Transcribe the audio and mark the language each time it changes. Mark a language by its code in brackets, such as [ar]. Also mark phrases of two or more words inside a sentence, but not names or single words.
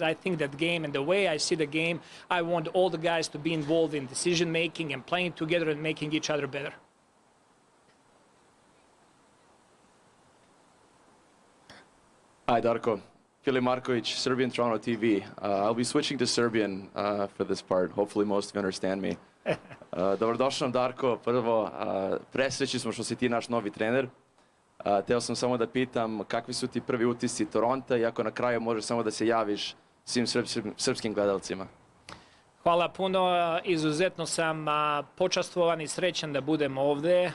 [en] I think that game, and the way I see the game, I want all the guys to be involved in decision making and playing together and making each other better. Hi, Darko. Filip Marković, Serbian Toronto TV. I'll be switching to Serbian for this part. Hopefully most of you understand me. [sr] Dobrodošao, Darko. Prvo, presrećni smo što si ti naš novi trener. Teo sam samo da pitam kakvi su ti prvi utisci Toronta i ako na kraju možeš samo da se javiš svim srpskim gledalcima. Hvala puno. Izuzetno sam počastvovan i srećan da budem ovde.